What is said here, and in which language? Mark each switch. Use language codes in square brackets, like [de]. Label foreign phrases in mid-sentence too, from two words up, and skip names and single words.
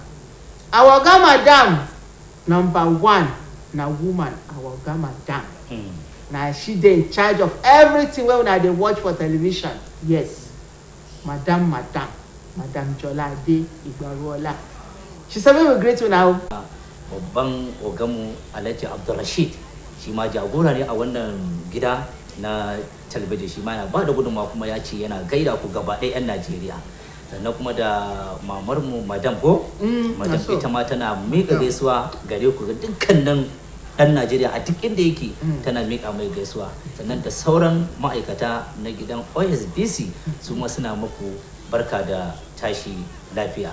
[pcm] Our oga madam number one na woman, our oga madam. Na she dey in charge of everything wey una dey watch for television. Yes, madam Jolade Igbaruola. She say we greet una o. [ha] Babban ogamu Alhaji Abdul Rashid shi ma jagora ne a wannan gida na talabijin, shi ma yana ba da gudunmawa kuma ya ce yana gaida ku gaba ɗaya 'yan Najeriya. sannan kuma da mamar mu madam ko madam ita ma tana miƙa gaisuwa gare ku ga dukkanin ɗan Najeriya a duk inda yake tana miƙa mai gaisuwa sannan da sauran ma'aikata na gidan Osbc su ma suna muku barka da tashi lafiya.